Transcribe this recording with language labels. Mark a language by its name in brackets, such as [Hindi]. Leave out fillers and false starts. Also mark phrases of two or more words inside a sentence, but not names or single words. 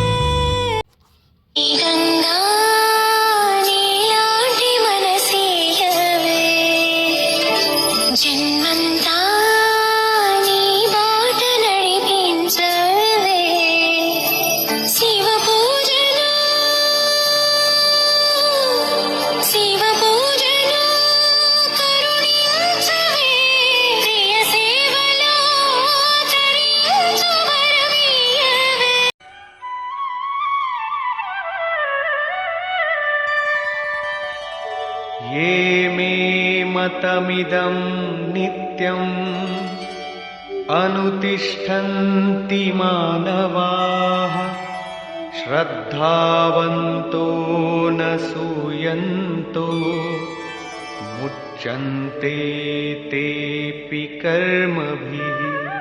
[Telugu] ఈ గంగా నీలాంటి మనసీయవే జన్మంతా నీ బాట నడిపించవే శివ పూజను కరుణించవే ప్రియ సేవలో తరించు వరమీయవే [Sanskrit] ये मे मतमिदं नित्यम् अनुतिष्ठन्ति मानवाः श्रद्धावन्तो न सूयन्तो मुच्यन्ते तेऽपि कर्मभिः